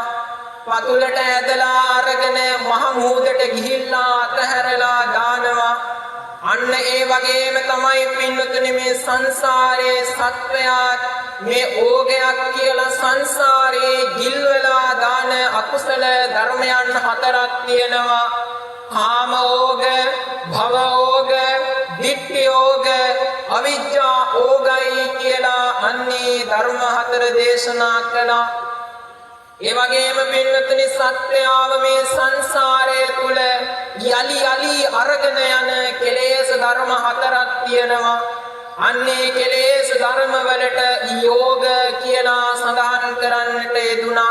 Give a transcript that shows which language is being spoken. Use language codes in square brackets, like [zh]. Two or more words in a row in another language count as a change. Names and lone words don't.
[si] පතුලට ඇදලා අරගෙන මහ මුහුදට ගිහිල්ලා අතහැරලා දානවා. අන්න ඒ වගේම තමයි පින්නතුනි මේ සංසාරයේ සත්වයාත් මේ ඕගයක් කියලා සංසාරේ ගිල්වලා දාන අකුසල ධර්මයන් හතරක් තියෙනවා. කාම ඕග, භව ඕග, ditthi ඕග, අවිජ්ජා ඕගයි කියලා අන්නේ ධර්ම හතර දේශනා කළා. ඒ වගේම පින්නතුනි සත්‍යාව මේ සංසාරය තුල යලි යලි අරගෙන යන කෙලෙස් ධර්ම හතරක් තියෙනවා. අන්නේ කෙලෙස් ධර්ම වලට යෝග කියලා සඳහන් කරන්නට යෙදුනා.